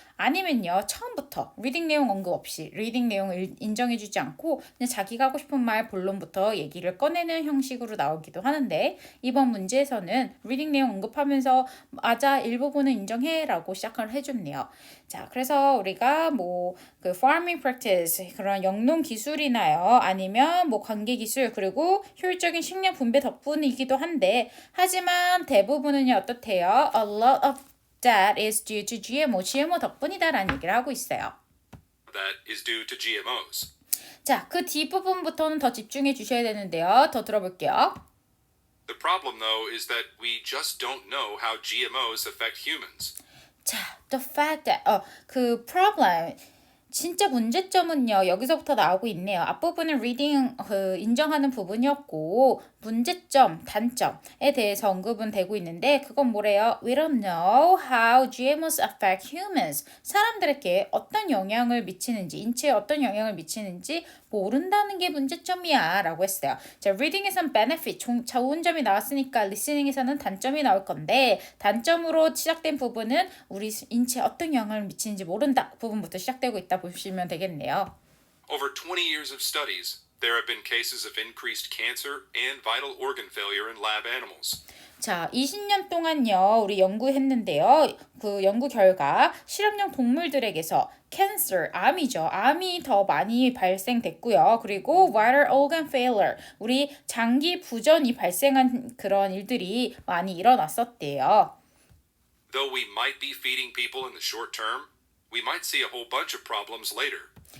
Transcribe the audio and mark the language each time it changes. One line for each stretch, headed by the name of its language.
Korean: 아니면요 처음부터 리딩 내용 언급 없이 리딩 내용을 인정해주지 않고 그냥 자기가 하고 싶은 말 본론부터 얘기를 꺼내는 형식으로 나오기도 하는데 이번 문제에서는 리딩 내용 언급하면서 맞아 일부분은 인정해 라고 시작을 해줬네요. 자, 그래서 우리가 뭐 그 farming practice 그런 영농 기술이나요 아니면 뭐 관계 기술 그리고 효율적인 식량 분배 덕분이기도 한데 하지만 대부분은요 어떻대요?
English: A lot of that is due to GMO,
Korean: GMO 덕분이다라는 얘기를 하고 있어요.
English: that is due to GMOs.
Korean: 자, 그 뒷부분부터는 더 집중해 주셔야 되는데요. 더 들어볼게요.
English: The problem, though, is that we just don't know how GMOs affect humans.
Korean: 자,
English: the fact that
Korean: 그 problem 진짜 문제점은요 여기서부터 나오고 있네요. 앞부분은 reading 인정하는 부분이었고 문제점, 단점에 대해서 언급은 되고 있는데 그건 뭐래요?
English: We don't know how GMOs affect humans.
Korean: 사람들에게 어떤 영향을 미치는지, 인체에 어떤 영향을 미치는지 모른다는 게 문제점이야 라고 했어요. 자, reading에선 benefit, 좋은 점이 나왔으니까 listening에서는 단점이 나올 건데 단점으로 시작된 부분은 우리 인체에 어떤 영향을 미치는지 모른다 부분부터 시작되고 있다 보시면 되겠네요.
English: Over 20 years of studies, there have been cases of increased cancer and vital organ failure in lab animals.
Korean: 자, 20년 동안요, 우리 연구했는데요. 그 연구 결과 실험용 동물들에게서 cancer, 암이죠. 암이 더 많이 발생됐고요. 그리고 vital organ failure, 우리 장기 부전이 발생한 그런 일들이 많이 일어났었대요.
English: Though we might be feeding people in the short term, we might see a whole bunch of problems later.